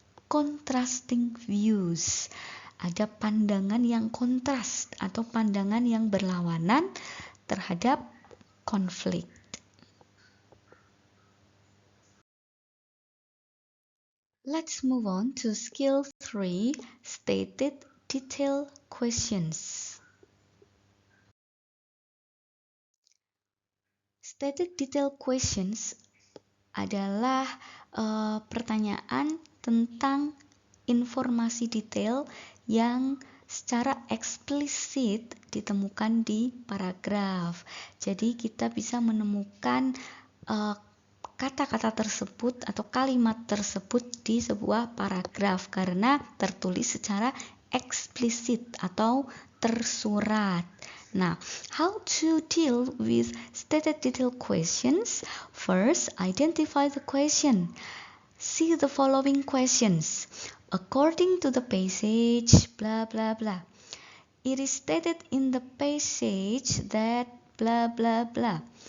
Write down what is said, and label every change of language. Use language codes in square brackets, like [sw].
[en] Contrasting views. [id] Ada pandangan yang kontras atau pandangan yang berlawanan terhadap konflik. [en] Let's move on to skill 3, stated detail questions. [id] Stated detail questions adalah pertanyaan tentang informasi detail yang secara eksplisit ditemukan di paragraf. Jadi kita bisa menemukan kata-kata tersebut atau kalimat tersebut di sebuah paragraf karena tertulis secara eksplisit atau tersurat. [en] Now, how to deal with stated detail questions? First, identify the question. See the following questions. According to the passage, blah blah blah. It is stated in the passage that blah blah blah.